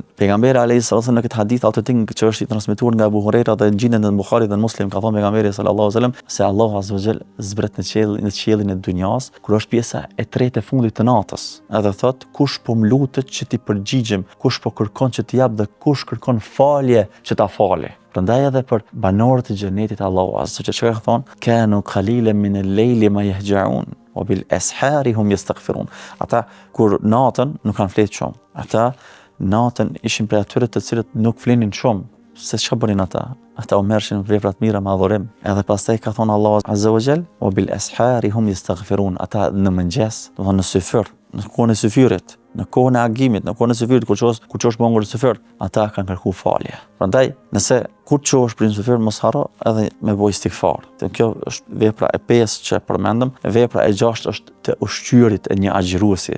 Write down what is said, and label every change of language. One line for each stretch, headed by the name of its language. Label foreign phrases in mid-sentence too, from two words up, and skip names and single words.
Albanian: Pejgamberi
Arabic: عليه صلى الله
Albanian: në këtë hadith autentik që është i transmetuar nga Abu Huraira dhe gjendet në Buhari dhe në Muslim, ka thënë pejgamberi
Arabic: صلى الله عليه وسلم
Albanian: se Allahu
Arabic: عز وجل
Albanian: zbret në qiellin e dunjas, kur është pjesa e tretë e fundit të natës. Edhe thot, kush po mlutet që ti përgjigjem, kush po kërkon që t'i jap dhe kush kërkon falje që ta fali. Prandaj edhe për banorët e xhenetit Allahu
Arabic: عز وجل
Albanian: ka thonë
Arabic: كانوا قليلا من الليل ما يهجعون وبالأسحار هم يستغفرون.
Albanian: Ata kur natën nuk kanë fletë shumë. Ata natën ishin prej atyre të cilët nuk flenin shumë. Se çka bënin ata? Ata u merrshin vepra të mira me adhurim. Edhe pastaj ka thonë Allahu
Arabic: عز وجل وبالأسحار هم يستغفرون.
Albanian: Ata në mëngjes, do të thonë në syfyr, në kohën e syfyrit, në kohën e agimit, në kohën e syfyrit kur çosh bangur syfyr, ata kanë kërkuar falje. Prandaj, nëse kur çosh për syfyr mos harro edhe me bëj istighfar. Kjo është vepra e 5 që përmendëm. Vepra e 6 është të ushqyerit e një agjëruesi.